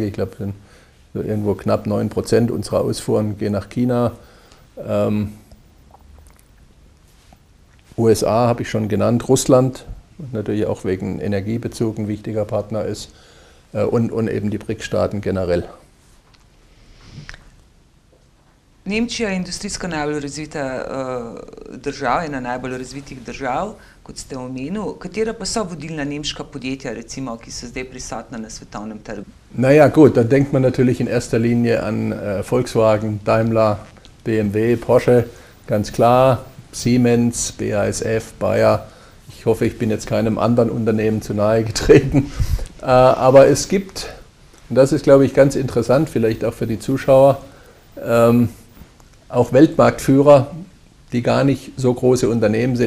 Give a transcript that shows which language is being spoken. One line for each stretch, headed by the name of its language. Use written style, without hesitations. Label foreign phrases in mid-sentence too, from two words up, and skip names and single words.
German: Ich glaube, so irgendwo knapp 9% unserer Ausfuhren gehen nach China. USA habe ich schon genannt, Russland, natürlich auch wegen Energiebezug ein wichtiger Partner ist, und eben die BRICS-Staaten generell.
Slovenian: Nemčija je industrijsko najbolj razvita država, ena najbolj razvitih držav, kot ste omenili. Katera pa so vodilna nemška podjetja, recimo, ki so zdaj prisotna na svetovnem trgu?
German: Naja, gut, da denkt man natürlich in erster Linie an Volkswagen, Daimler, BMW, Porsche, ganz klar, Siemens, BASF, Bayer. Ich hoffe, ich bin jetzt keinem anderen Unternehmen zu nahe getreten. Aber es gibt, und das ist, glaube ich, ganz interessant, vielleicht auch für die Zuschauer, auch Weltmarktführer, die gar nicht so große Unternehmen sind.